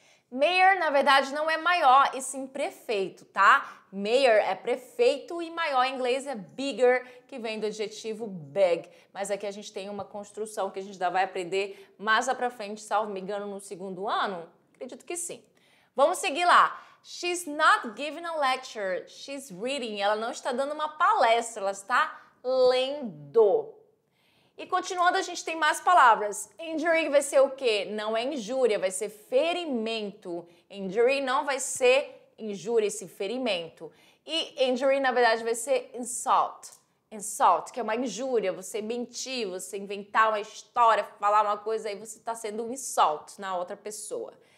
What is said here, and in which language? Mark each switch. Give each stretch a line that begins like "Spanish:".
Portuguese: Mayor, na verdade, não é maior, e sim prefeito, tá? Mayor é prefeito e maior em inglês é bigger, que vem do adjetivo big. Mas aqui a gente tem uma construção que a gente ainda vai aprender mais lá pra frente, salvo me engano, no segundo ano. Acredito que sim. Vamos seguir lá.
English: She's not giving a lecture, she's reading.
Portuguese: Ela não está dando uma palestra, ela está lendo. E continuando, a gente tem mais palavras. Injury vai ser o quê? Não é injúria, vai ser ferimento. Injury não vai ser injúria, esse ferimento. E injury, na verdade, vai ser insult. Insult, que é uma injúria, você mentir, você inventar uma história, falar uma coisa, aí você está sendo um insult na outra pessoa.